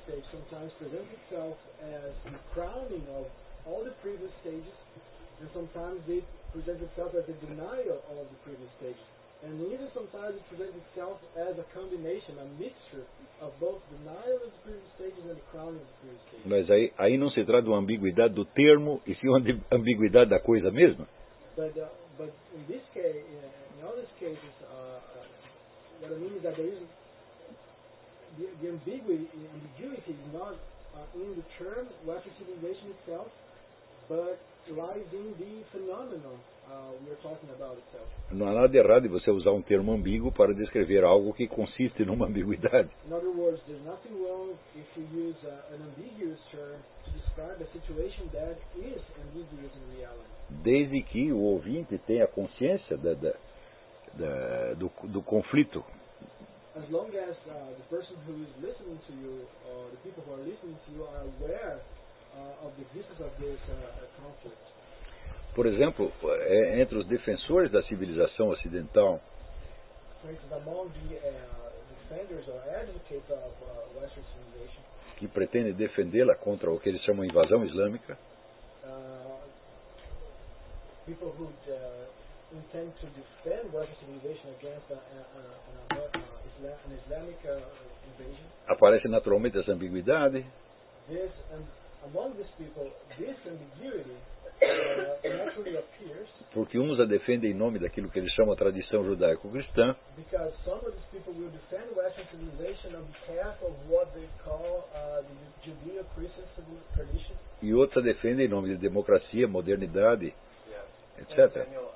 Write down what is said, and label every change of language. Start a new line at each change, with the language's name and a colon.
English: Sometimes presents itself as the crowning of all the previous stages, and sometimes it presents itself as a denial of the previous stages, and even sometimes it presents itself as a combination, a mixture of both denial of the previous stages and the crowning of the previous stages.
Portuguese: Mas aí não se trata de uma ambiguidade do termo, e sim uma ambiguidade da coisa mesma.
English: But in this case, in all these cases, what I mean is that there is the ambiguity is not in the term Western civilization itself, but lies in the phenomenon we are talking about itself.
Portuguese: Não há nada errado em você usar um termo ambíguo para descrever algo que consiste numa ambiguidade.
English: In other words, there's nothing wrong if you use an ambiguous term to describe a situation that is ambiguous in reality.
Portuguese: Desde que o ouvinte tenha consciência do conflito.
English: As long as the person who is listening to you, or the people who are listening to you, are aware of the existence of this conflict.
Portuguese: Por exemplo, entre os defensores da civilização ocidental.
English: For instance, among the defenders or advocates of Western civilization.
Portuguese: Que pretendem defendê-la contra o que eles chamam de invasão islâmica.
English: People who intend to defend Western civilization against an Islamic invasion.
Portuguese: Aparece naturalmente essa ambiguidade.
English: This, among these people, this ambiguity naturally appears.
Portuguese: Porque uns a defendem em nome daquilo que eles chamam de tradição judaico-cristã.
English: Because some of these people will defend Western civilization on behalf of what they call the Judeo-Christian tradition.
Portuguese: E outros a defendem em nome de democracia, modernidade, etc.